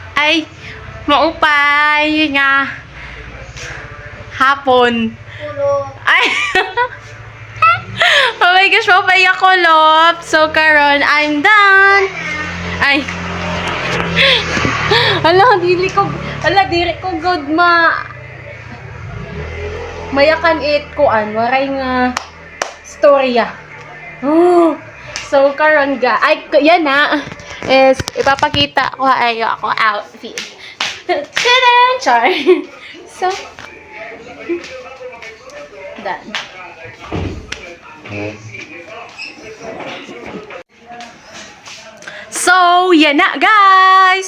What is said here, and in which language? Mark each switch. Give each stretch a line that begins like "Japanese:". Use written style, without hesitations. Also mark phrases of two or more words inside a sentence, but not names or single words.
Waray: Maupay. Maupay nga hapon. Ay.
English: Oh my gosh,
Waray: maupay ako, lop. So karon,
English: I'm done.
Waray: Ay. Dili ko good mayakan it kuan, waray nga storya. Oh. So karon yan na is ipapakita ko ako outfit. Tadaan! Char! So, done. So, yan na guys!